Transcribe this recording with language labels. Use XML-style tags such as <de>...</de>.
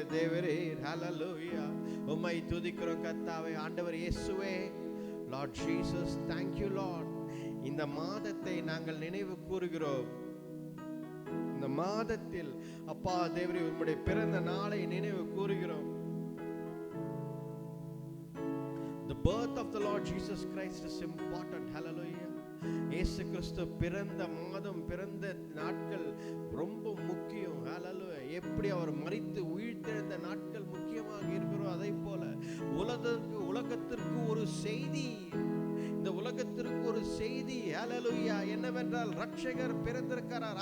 <ta>தேவரே ஹல்லேலூயா. உம்மை துதிக்கிறோம் கர்த்தாவே. ஆண்டவர் இயேசுவே,</ta> <en>Lord Jesus, thank you Lord.</en> <ta>இந்த மாதத்தை நாங்கள் நினைவு கூறுகிறோம். இந்த மாதத்தில் அப்பா தேவரே உம்முடைய பிறந்த நாளை நினைவு கூறுகிறோம்.</ta> <en>The birth of the Lord Jesus Christ is important. Hallelujah.</en> <ta>இயேசு கிறிஸ்து பிறந்த மாதம், பிறந்த நாட்கள் ரொம்ப முக்கியம். ஹல்லேலூயா. எப்படி அவர் மரித்து உயிர்த்தெழுந்த நாட்கள் முக்கியமாக இருக்கிறோம், அதை போல உலகத்திற்கு ஒரு செய்தி, இந்த உலகத்திற்கு ஒரு செய்தி ஹல்லேலூயா என்னவென்றால் ரட்சகர் பிறந்திருக்கிறார்.</ta>